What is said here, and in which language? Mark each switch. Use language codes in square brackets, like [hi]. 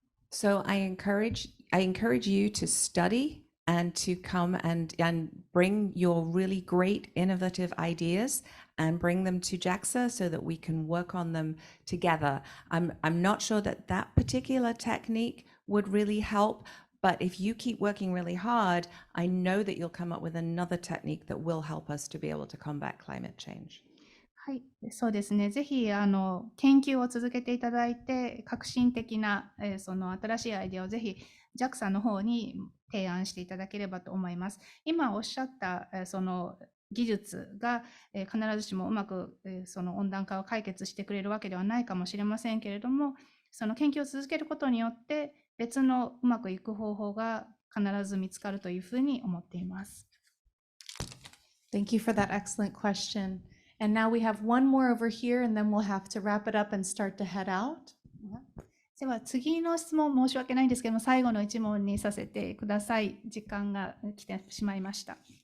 [en] So I encourage you to study and to come and bring your really great innovative ideas and bring them to JAXA so that we can work on them together. I'm not sure that particular technique would really help, but if you keep working really hard, I know that you'll come up with another technique that will help us to be able to combat climate change. [ja] はい、そうですね。ぜひ研究を続けていただいて、革新的なその新しいアイデアをぜひ JAXA の方に提案していただければと思います。今おっしゃったその技術が必ずしもうまくその温暖化を解決してくれるわけではないかもしれませんけれども、その研究を続けることによって別のうまくいく方法が必ず見つかるというふうに思っています。 [en] Thank you for that excellent question. And now we have one more over here, and then we'll have to wrap it up and start to head out. [ja] では次の質問、申し訳ないんですけども、最後の一問にさせてください。時間が来てしまいました。